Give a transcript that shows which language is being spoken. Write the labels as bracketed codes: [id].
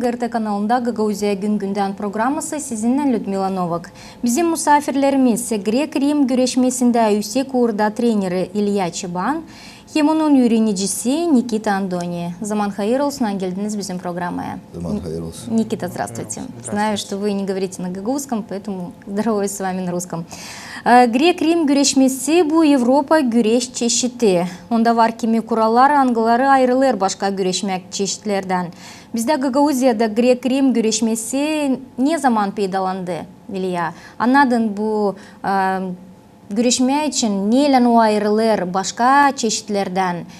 [gag] GRT kanalında Gagauzya Gün Günden programması sizinle Людмила Novak. Bizim misafirlerimiz Grek-Rim güreşmesinde yüksek uğurda treneri İlya Çiban, hem onun öğrenicisi Nikita Andoni. Zaman hayır olsun, geldiniz bizim программая. Zaman hayır olsun. [ru] Никита, здравствуйте. Знаю, что вы не говорите на гагаузском, поэтому здороваюсь с вами на русском. [gag] Grek-Rim güreşmesi bu Avrupa güreş çeşidi. Onda var kimi kurallar, angıları ayrılır başka güreşmek çeşitlerden. Bizde Gagauzya'da Grek-Rim güreşmesi ne zaman peydalandı İlya? Anladın bu güreşme için neyle o ayrılır başka çeşitlerden?